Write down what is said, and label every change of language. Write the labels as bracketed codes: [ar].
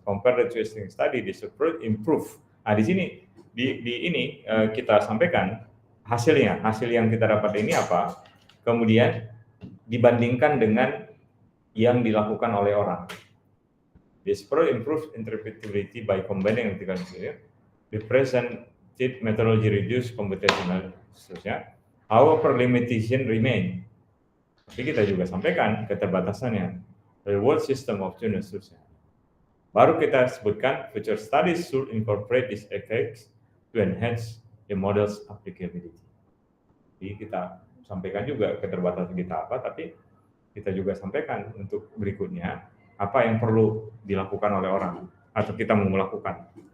[en] Compare the two existing study, this approach improve. [id] Di sini di ini kita sampaikan hasil yang kita dapat ini apa. Kemudian dibandingkan dengan yang dilakukan oleh orang. [en] This approach improves interpretability by combining ethical criteria. The presented methodology reduce computational seterusnya. However, limitation remain. [id] Tapi kita juga sampaikan keterbatasannya. [en] Reward system of tuning [id] seterusnya. Baru kita sebutkan [en] future studies should incorporate these effects to enhance the model's applicability. [id] Jadi kita sampaikan juga keterbatasan kita apa, tapi kita juga sampaikan untuk berikutnya apa yang perlu dilakukan oleh orang atau kita mau melakukan.